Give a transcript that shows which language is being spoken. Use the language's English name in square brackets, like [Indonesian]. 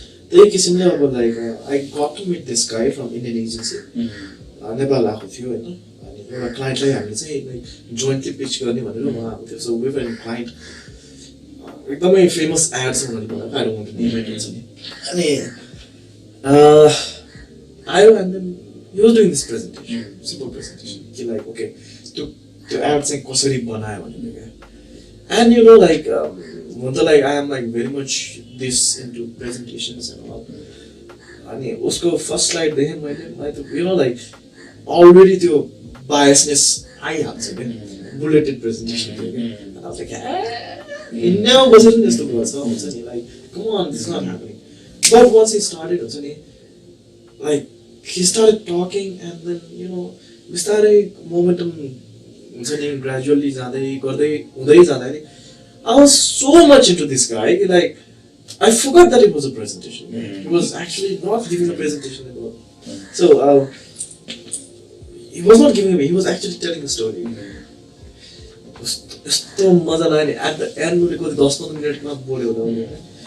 [Nepali] त्यही किसिमले अब [English] like I got to meet this guy from Indian agency. [Nepali] Nepal आएको थियो होइन अनि एउटा क्लाइन्टलाई हामीले चाहिँ [English] like jointly pitch [Nepali] गर्ने भनेर उहाँ आएको थियो. [English] So we were in client [Nepali] एकदमै फेमस एड्स भनेर बनाएको [English] I don't want to name it हुन्छ नि. अनि आयो and then he was doing this presentation simple presentation कि like okay [Nepali] त्यो एड चाहिँ कसरी बनायो भनेर क्या. [English] And you know like like I am like very much this into presentations and all. [Nepali] अनि उसको फर्स्ट स्लाइड देखेँ मैले [English] you know like already [Nepali] त्यो biasness आइहाल्छ क्या. बुलेटेड प्रेजेन्टेसन थियो क्या. [English] And I was like [Nepali] इन्डियामा बसेर नि यस्तो गर्छ हुन्छ नि [English] like come on this is not happening. But once he started हुन्छ नि like he started talking and then you know [Nepali] बिस्तारै momentum हुन्छ नि [English] gradually [Nepali] जाँदै गर्दै हुँदै जाँदाखेरि [English] I was so much into this guy like I forgot that it was a presentation. He was actually not giving a presentation at all. So he was not giving me, he was actually telling a story. [Nepali] यस्तो मजा लाग्यो [English] at the end [Nepali] उले कति 10-15 मिनेटमा बोल्यो होला.